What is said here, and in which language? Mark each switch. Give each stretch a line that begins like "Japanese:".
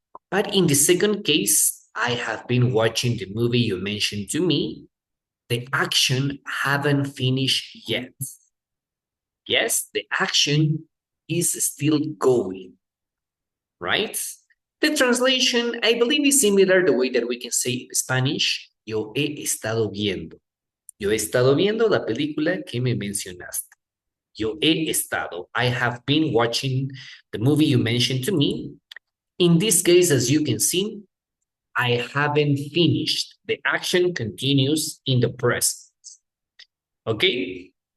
English: But in the second case, I have been watching the movie you mentioned to me. The action haven't finished yet. Yes, the action is still going, right? The translation, I believe, is similar the way that we can say in Spanish,
Spanish: yo he estado viendo. Yo he estado viendo la película que me mencionaste. Yo he estado.
English: I have been watching the movie you mentioned to me. In this case, as you can see, I haven't finished. The action continues in the present. Okay?